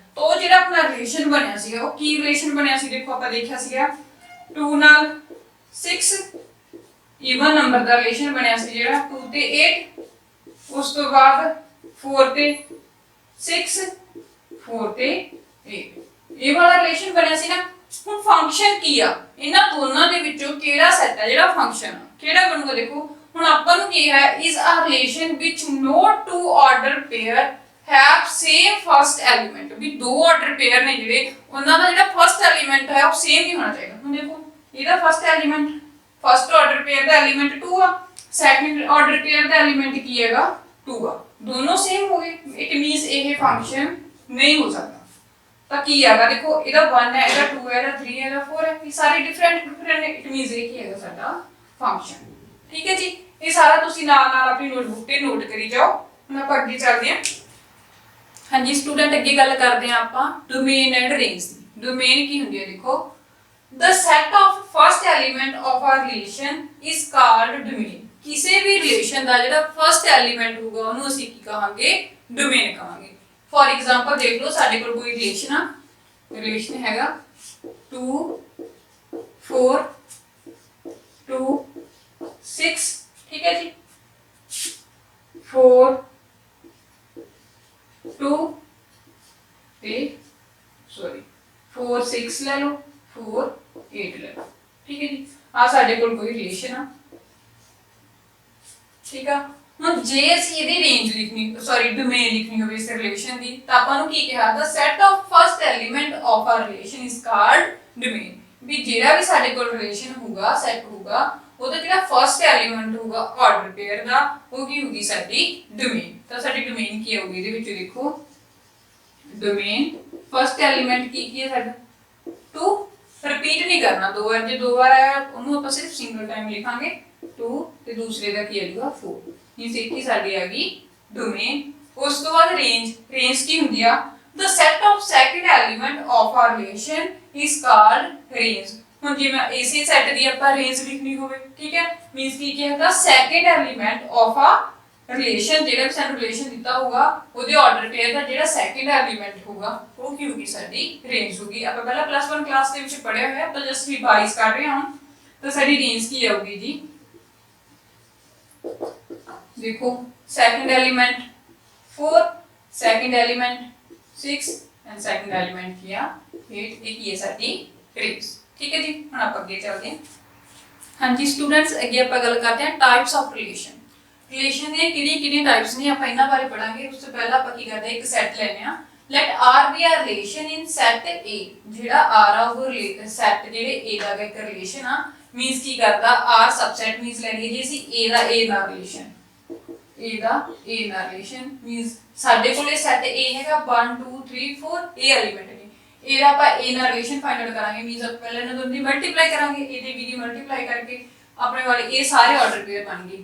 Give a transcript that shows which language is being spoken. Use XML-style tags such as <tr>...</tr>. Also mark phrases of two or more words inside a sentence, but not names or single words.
<pa>ਤਾਂ ਉਹ ਜਿਹੜਾ ਆਪਣਾ ਰਿਲੇਸ਼ਨ ਬਣਿਆ ਸੀਗਾ ਉਹ ਕੀ ਰਿਲੇਸ਼ਨ ਬਣਿਆ ਸੀ, ਦੇਖੋ ਆਪਾਂ ਦੇਖਿਆ ਸੀਗਾ 2 ਨਾਲ 6</pa> <en>even number</en> <pa>ਦਾ ਰਿਲੇਸ਼ਨ ਬਣਿਆ ਸੀ ਜਿਹੜਾ 2 ਤੇ 8, ਉਸ ਤੋਂ ਬਾਅਦ 4 ਤੇ 6 4 ਤੇ 8 ਇਹ ਵਾਲਾ ਰਿਲੇਸ਼ਨ ਬਣਿਆ ਸੀ ਨਾ। ਹੁਣ ਫੰਕਸ਼ਨ ਕੀ ਆ, ਇਹਨਾਂ ਦੋਨਾਂ ਦੇ ਵਿੱਚੋਂ ਕਿਹੜਾ ਸੈੱਟ ਹੈ ਜਿਹੜਾ ਫੰਕਸ਼ਨ ਕਿਹੜਾ ਬਣੂਗਾ, ਦੇਖੋ ਹੁਣ ਆਪਾਂ ਨੂੰ ਕੀ ਹੈ</pa> <en>is a relation which no two order pair have same first element,</en> <pa>ਵੀ ਦੋ</pa> <en>order pair</en> <pa>ਨੇ ਜਿਹੜੇ ਉਹਨਾਂ ਦਾ ਜਿਹੜਾ</pa> <en>first element</en> <pa>ਹੈ ਉਹ ਸੇਮ ਹੀ ਹੋਣਾ ਚਾਹੀਦਾ। ਹੁਣ ਦੇਖੋ ਇਹਦਾ</pa> <en>first element first order pair</en> <pa>ਦਾ ਐਲੀਮੈਂਟ 2 ਆ,</pa> <en>second order pair</en> <pa>ਦਾ ਐਲੀਮੈਂਟ ਕੀ ਹੈਗਾ 2 ਆ, ਦੋਨੋਂ ਸੇਮ ਹੋ ਗਏ,</pa> <en>it means</en> <pa>ਇਹ ਫੰਕਸ਼ਨ ਨਹੀਂ ਹੋ ਸਕਦਾ। ਤਾਂ ਕੀ ਹੈਗਾ ਦੇਖੋ ਇਹਦਾ 1 ਹੈ, ਇਹਦਾ 2 ਹੈ, ਇਹਦਾ 3 ਹੈ, ਇਹਦਾ 4 ਹੈ, ਇਹ ਸਾਰੇ ਡਿਫਰੈਂਟ ਨੇ,</pa> <en>it means</en> <pa>ਇਹ ਕੀ ਹੈਗਾ ਸਾਡਾ ਫੰਕਸ਼ਨ। ਠੀਕ ਹੈ ਜੀ, ਇਹ ਸਾਰਾ ਤੁਸੀਂ ਨਾਲ ਨਾਲ ਆਪਣੀ ਨੋਟਬੁੱਕ ਤੇ ਨੋਟ ਕਰੀ ਜਾਓ। ਹੁਣ ਆਪਾਂ ਅੱਗੇ ਚੱਲਦੇ ਹਾਂ। ਹਾਂਜੀ ਸਟੂਡੈਂਟ, ਅੱਗੇ ਗੱਲ ਕਰਦੇ ਹਾਂ ਆਪਾਂ</pa> <en>domain and range</en> <pa>ਦੀ। ਡੋਮੇਨ ਕੀ ਹੁੰਦੀ ਹੈ, ਦੇਖੋ</pa> <en>the set of first element of a relation is called domain।</en> <pa>ਕਿਸੇ ਵੀ ਰਿਲੇਸ਼ਨ ਦਾ ਜਿਹੜਾ</pa> <en>first element</en> <pa>ਹੋਊਗਾ ਉਹਨੂੰ ਅਸੀਂ ਕੀ ਕਹਾਂਗੇ ਡੋਮੇਨ ਕਹਾਂਗੇ।</pa> <en>for example</en> <pa>ਦੇਖ ਲਓ ਸਾਡੇ ਕੋਲ ਕੋਈ ਰਿਲੇਸ਼ਨ ਆ, ਰਿਲੇਸ਼ਨ ਹੈਗਾ 2 4 2 6, ਠੀਕ ਹੈ ਜੀ 4 2 ਸੌਰੀ 4 6 ਲੈ ਲਓ 4 8 ਲੈ ਲਓ, ਠੀਕ ਹੈ ਜੀ। ਆ ਸਾਡੇ ਕੋਲ ਕੋਈ ਰਿਲੇਸ਼ਨ ਆ, ਠੀਕ ਹੈ। ਹੁਣ ਜੇ ਅਸੀਂ ਇਹਦੀ ਰੇਂਜ ਲਿਖਣੀ</pa> <en>sorry domain</en> <pa>ਲਿਖਣੀ ਹੋਵੇ ਇਸ ਰਿਲੇਸ਼ਨ ਦੀ ਤਾਂ ਆਪਾਂ ਨੂੰ ਕੀ ਕਿਹਾ ਦਾ</pa> <en>set of first element of a relation is called domain.</en> <pa>ਵੀ ਜਿਹੜਾ ਵੀ ਸਾਡੇ ਕੋਲ ਰਿਲੇਸ਼ਨ ਹੋਊਗਾ ਸੈਟ ਹੋਊਗਾ ਉਹਦਾ ਜਿਹੜਾ</pa> <en>first element</en> <pa>ਹੋਊਗਾ</pa> <en>order pair</en> <pa>ਦਾ ਉਹ ਕੀ ਹੋਊਗੀ ਸਾਡੀ ਡੋਮੇਨ। ਤਾਂ ਸਾਡੀ ਡੋਮੇਨ ਕੀ ਹੋਊਗੀ ਇਹਦੇ ਵਿੱਚ ਦੇਖੋ</pa> <en>domain first element</en> <pa>ਕੀ ਹੈ ਸਾਡਾ 2, ਰਿਪੀਟ ਨਹੀਂ ਕਰਨਾ ਦੋ ਵਾਰ, ਜੇ ਦੋ ਵਾਰ ਆਇਆ ਉਹਨੂੰ ਆਪਾਂ ਸਿਰਫ</pa> <en>single time</en> <pa>ਲਿਖਾਂਗੇ 2 ਤੇ ਦੂਸਰੇ ਦਾ ਕੀ ਆਏਗਾ 4, ਇਹ ਸਿੱਖੀ ਸਾਡੀ ਆ ਗਈ ਡੋਮੇਨ। ਉਸ ਤੋਂ ਬਾਅਦ ਰੇਂਜ, ਰੇਂਜ ਕੀ ਹੁੰਦੀ ਆ</pa> <en>the set of second element of a relation is called range।</en> <pa>ਹੁਣ ਜੇ ਮੈਂ ਇਸੇ ਸੈੱਟ ਦੀ ਆਪਾਂ ਰੇਂਜ ਲਿਖਣੀ ਹੋਵੇ, ਠੀਕ ਹੈ, ਮੀਨਸ ਕੀ ਕਹੇਗਾ</pa> <en>second element of a relation,</en> <pa>ਜਿਹੜਾ ਵੀ ਸਾਨੂੰ ਰਿਲੇਸ਼ਨ ਦਿੱਤਾ ਹੋਊਗਾ ਉਹਦੇ</pa> <en>order pair</en> <pa>ਦਾ ਜਿਹੜਾ</pa> <en>second element</en> <pa>ਹੋਊਗਾ ਉਹ ਕੀ ਹੋਊਗੀ ਸਾਡੀ ਰੇਂਜ ਹੋਊਗੀ। ਆਪਾਂ ਪਹਿਲਾਂ +1 ਕਲਾਸ ਦੇ ਵਿੱਚ ਪੜਿਆ ਹੋਇਆ, ਆਪਾਂ</pa> <en>just revise</en> <pa>ਕਰ ਰਹੇ ਹਾਂ। ਤਾਂ ਸਾਡੀ ਰੇਂਜ ਕੀ ਆਊਗੀ ਜੀ, ਦੇਖੋ</pa> <en>second element 4, second element 6 and second element</en> <pa>ਕੀ 8, ਇੱਕ ਇਹ ਸਾਡੀ ਰੇਂਜ। ਠੀਕ ਹੈ ਜੀ, ਹੁਣ ਆਪਾਂ ਅੱਗੇ ਚੱਲਦੇ ਹਾਂ। ਹਾਂਜੀ ਸਟੂਡੈਂਟਸ, ਅੱਗੇ ਆਪਾਂ ਗੱਲ ਕਰਦੇ ਹਾਂ</pa> <en>types of relation.</en> <pa>ਰਿਲੇਸ਼ਨ ਦੀਆਂ ਕਿਹੜੀਆਂ ਬਾਰੇ ਆਪਾਂ ਇਹਨਾਂ ਪੜਾਂਗੇ। ਉਸ ਤੋਂ ਪਹਿਲਾਂ ਆਪਾਂ ਕੀ ਕਰਦੇ ਹਾਂ ਇੱਕ ਸੈੱਟ ਲੈਣੇ ਆ। ਲੈਟ</pa> <en>R be a relation in set A।</en> <pa>ਜਿਹੜਾ R ਆ ਉਹ ਸੈੱਟ ਜਿਹੜੇ A ਦਾ ਇੱਕ ਰਿਲੇਸ਼ਨ ਆ, ਮੀਨਸ ਕੀ ਕਰਦਾ R ਸਬਸੈਟ ਮੀਨਸ ਲੈ ਲਈਏ ਜੀ ਅਸੀਂ A ਦਾ A ਨਾਲ ਰਿਲੇਸ਼ਨ, A ਦਾ A ਨਾਲ ਰਿਲੇਸ਼ਨ ਮੀਨਸ ਸਾਡੇ ਕੋਲੇ ਸੈਟ A ਹੈਗਾ 1 2 3 4 A ਐਲੀਮੈਂਟ ਨੇ। ਇਹਦਾ ਆਪਾਂ A ਨਾਲ ਰਿਲੇਸ਼ਨ</pa> <en>find out</en> <pa>ਕਰਾਂਗੇ, ਮੀਨਸ ਆਪਾਂ ਪਹਿਲਾਂ ਇਹਨਾਂ ਦੋਨਾਂ ਦੀ ਮਲਟੀਪਲਾਈ ਕਰਾਂਗੇ, A ਤੇ B ਦੀ ਮਲਟੀਪਲਾਈ ਕਰਕੇ ਆਪਣੇ ਵਾਲੇ ਇਹ ਸਾਰੇ</pa> <en>order pair</en> <pa>ਬਣ ਗਏ।</pa>